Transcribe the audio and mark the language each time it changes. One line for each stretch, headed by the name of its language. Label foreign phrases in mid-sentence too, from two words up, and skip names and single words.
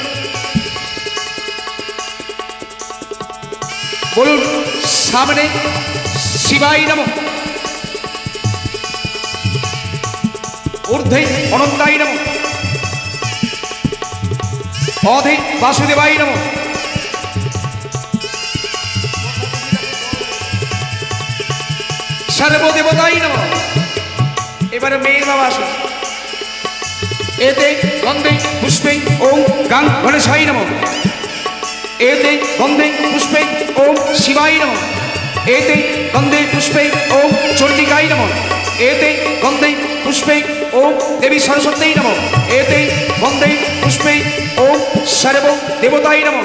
Sanskrit: বলুন সামনে শিবাই নমঃ, ঊর্ধ্বে অনন্তাই নমঃ, অধে বাসুদেবাই নমঃ। সর্বদেবতাই নমঃ।
Bangla: এবারে মেয়ের বাবা আসুন।
Sanskrit: এতে গন্ধে পুষ্পে ওম গাং গণেশাই নমঃ। एते गंधे पुष्पे ओम शिवाय नमः। एते गंधे पुष्पे ओम चंडिकाय नमः। एते गंधे पुष्पे ओम देवी सरस्वती नमः। एते गंधे पुष्पे ओम सर्व देवताय नमः।